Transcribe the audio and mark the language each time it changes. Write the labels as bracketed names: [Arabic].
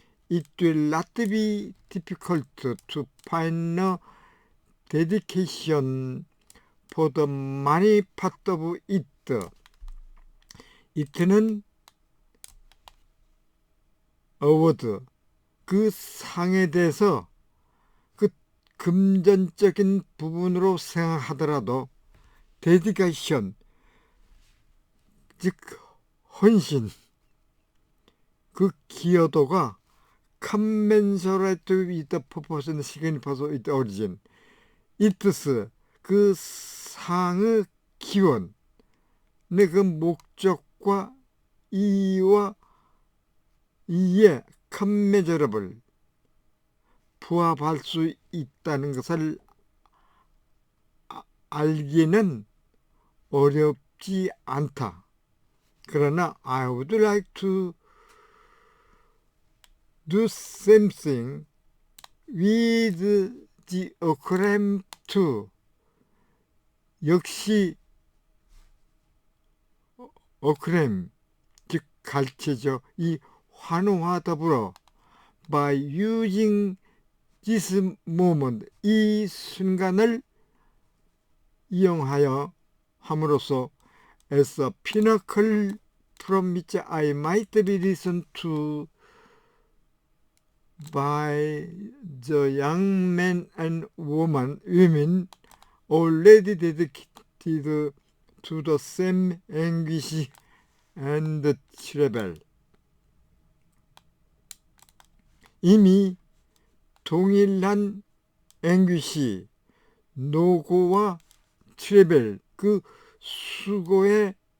[English] It will not be difficult to find a dedication for the money part of it. [Korean] it는 award, 그 상에 대해서 그 금전적인 부분으로 생각하더라도 dedication, 즉 헌신, 그 기여도가 [English] commensurate with the purpose and significance of its origin. [Korean] its, 그 상의 기원, 그 목적과 이와 이에 commensurable, 부합할 수 있다는 것을 알기는 어렵지 않다. [English] 그러나 I would like to do something with the acclaim too. [Korean] 역시 acclaim, 즉 갈채죠. 이 환호와 더불어 [English] by using this moment, [Korean] 이 순간을 이용하여 함으로써 [English] as a pinnacle from which I might be listened to by the young men and women already dedicated to the same anguish and trouble. [Korean] 이미 동일한 anguish, 노고와 트러블, 그 수고에